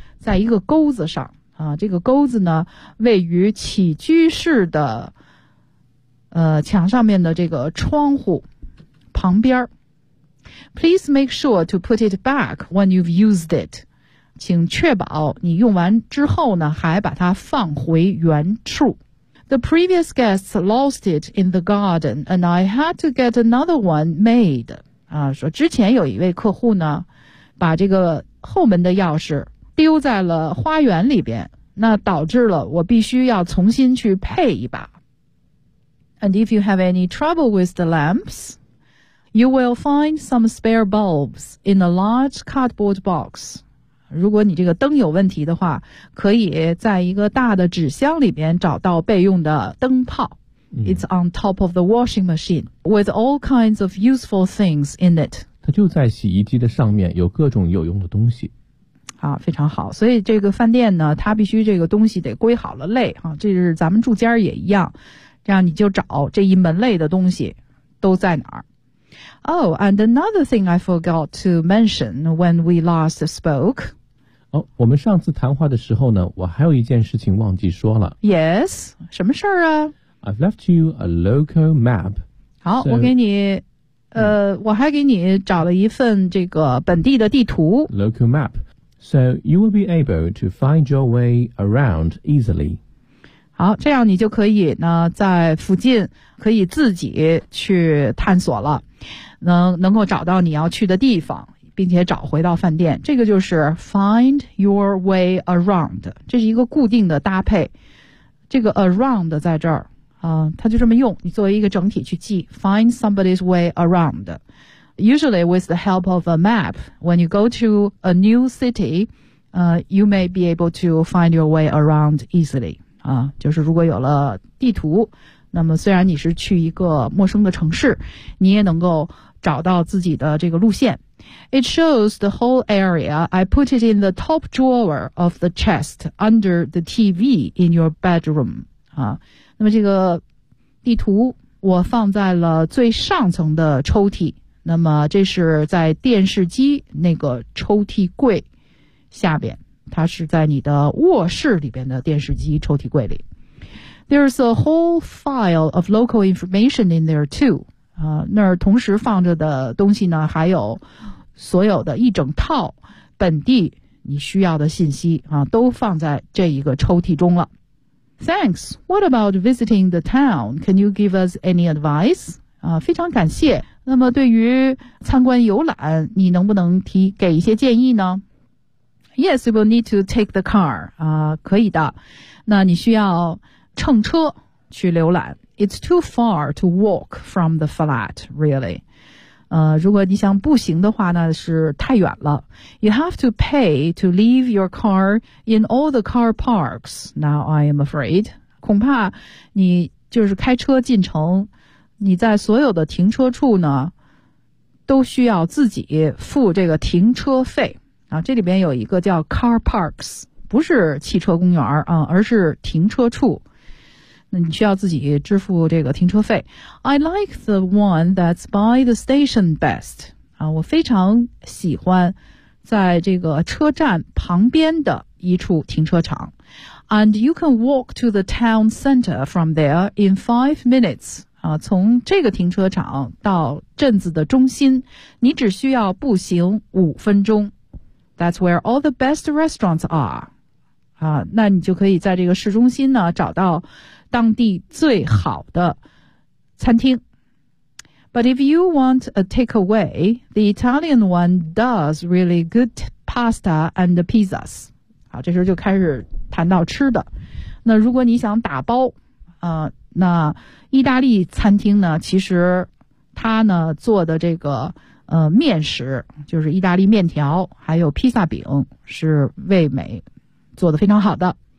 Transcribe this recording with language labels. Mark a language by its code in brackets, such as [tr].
[zh] 在一个钩子上。啊，这个钩子呢位于起居室的墙上面的这个窗户旁边。 [en] Please make sure to put it back when you've used it. [zh] 请确保你用完之后呢还把它放回原处。 [en] The previous guests lost it in the garden and I had to get another one made. [zh] 啊，说之前有一位客户呢把这个后门的钥匙丢在了花园里边，那导致了我必须要重新去配一把。 [en] And if you have any trouble with the lamps, you will find some spare bulbs in a large cardboard box. [zh] 如果你这个灯有问题的话，可以在一个大的纸箱里边找到备用的灯泡。 Mm. [en] It's on top of the washing machine with all kinds of useful things in it. [zh] 它就在洗衣机的上面，有各种有用的东西。啊，非常好。所以这个饭店呢，它必须这个东西得归好了类啊。这是咱们住家也一样，这样你就找这一门类的东西都在哪儿。 [en] Oh, and another thing I forgot to mention when we last spoke. [zh] 哦，我们上次谈话的时候呢，我还有一件事情忘记说了。 [en] Yes, [zh] 什么事儿啊 [en] ？I've left you a local map. [zh] 好，我给你。我还给你找了一份这个本地的地图。 [en] Local map. So you will be able to find your way around easily. [zh] 好，这样你就可以呢，在附近可以自己去探索了，能够找到你要去的地方，并且找回到饭店。这个就是 [en] find your way around. [zh] 这是一个固定的搭配。这个 around 在这儿，它就这么用，你作为一个整体去记 [en] find somebody's way around. Usually with the help of a map, when you go to a new city, you may be able to find your way around easily. [zh] 啊，就是如果有了地图，那么虽然你是去一个陌生的城市，你也能够找到自己的这个路线。 [en] It shows the whole area. I put it in the top drawer of the chest under the TV in your bedroom. [zh] 啊，那么这个地图我放在了最上层的抽屉。那么这是在电视机那个抽屉柜下边，它是在你的卧室里边的电视机抽屉柜里。 [en] There's a whole file of local information in there too. [zh] 那儿同时放着的东西呢，还有所有的一整套本地你需要的信息啊，都放在这一个抽屉中了。 [en] Thanks. What about visiting the town? Can you give us any advice? [zh] 啊，非常感谢。那么对于参观游览，你能不能给一些建议呢 ？ [en] Yes, you will need to take the car. [zh] 啊，可以的。那你需要乘车去浏览。 [en] It's too far to walk from the flat, really. [zh] 如果你想步行的话呢，是太远了。 [en] You have to pay to leave your car in all the car parks. Now I am afraid. [zh] 恐怕你就是开车进城。你在所有的停车处呢都需要自己付这个停车费啊，这里边有一个叫 car parks， 不是汽车公园啊，而是停车处，那你需要自己支付这个停车费。 [en] I like the one that's by the station best [zh] 啊，我非常喜欢在这个车站旁边的一处停车场。 [en] And you can walk to the town center from there in 5 minutes. [zh] 啊，从这个停车场到镇子的中心，你只需要步行5分钟。 [en] That's where all the best restaurants are. [zh] 啊，那你就可以在这个市中心呢找到当地最好的餐厅。 [en] But if you want a takeaway, the Italian one does really good pasta and pizzas. [zh] 好，这时候就开始谈到吃的。那如果你想打包，那意大利餐厅呢，其实它呢做的这个面食，就是意大利面条还有披萨饼，是味美做的非常好的。